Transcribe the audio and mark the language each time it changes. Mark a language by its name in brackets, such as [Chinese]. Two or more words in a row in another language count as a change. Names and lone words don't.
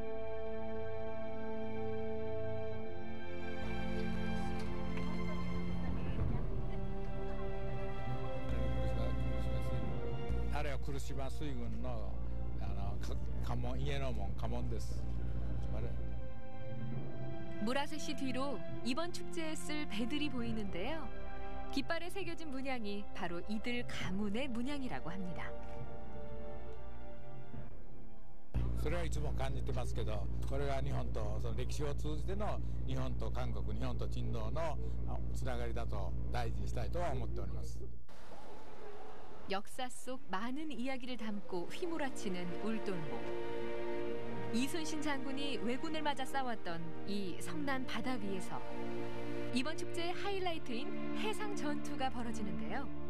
[Korean] 쿠로시마 수군의 가문 이에노몬 가문 です. 무라셋이 뒤로 이번 축제에 쓸 배들이 보이는데요. 깃발에 새겨진 문양이 바로 이들 가문의 문양이라고 합니다. [Japanese] それはいつも感じてますけど、これが日本とその歴史を通じての日本と韓国、日本と珍道のつながりだと大事にしたいとは思っております. [Korean] 역사 속 많은 이야기를 담고 휘몰아치는 울돌목. 이순신 장군이 왜군을 맞아 싸웠던 이 성난 바다 위에서 이번 축제의 하이라이트인 해상 전투가 벌어지는데요.